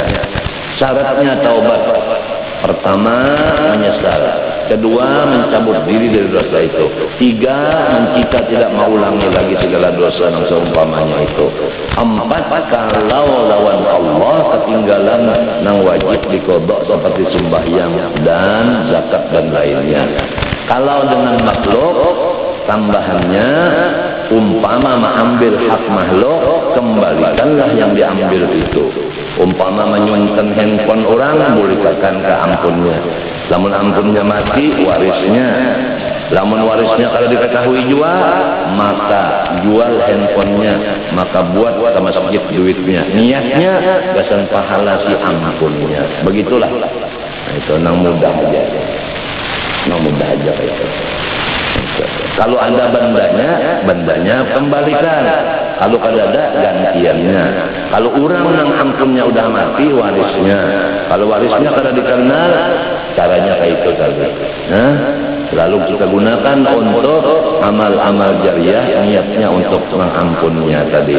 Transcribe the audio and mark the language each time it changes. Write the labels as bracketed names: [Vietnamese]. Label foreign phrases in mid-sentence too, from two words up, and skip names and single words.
[Indonesian] Syaratnya taubat, pertama menyesal, kedua mencabut diri dari dosa itu, tiga kita tidak mengulangi lagi segala dosa yang seumpamanya itu, empat kalau lawan Allah ketinggalan [Banjar] nang wajib dikodok [Indonesian] seperti sembahyang dan zakat dan lainnya. Kalau dengan makhluk tambahannya, umpama mengambil hak makhluk, kembalikanlah yang diambil itu. [Banjar] Umpama menyunten handphone orang, bolehkan ke ampunnya. Lamun ampunnya mati, warisnya. Lamun warisnya kalau diketahui jual, maka jual handphonenya, maka buat ke masjid duitnya. Niatnya gasan pahala si ampunnya. Begitulah. Nah, itu nang mudah aja. Nang mudah aja itu. [Indonesian] Kalau ada bandanya kembalikan. Kalau ada gantiannya. Kalau orang yang ampunnya udah mati, warisnya. [Banjar] Kalau warisnya kada dikenal, caranya kayak itu tadi. [Indonesian] Nah, lalu kita gunakan untuk amal-amal jariah, niatnya untuk mengampunnya tadi.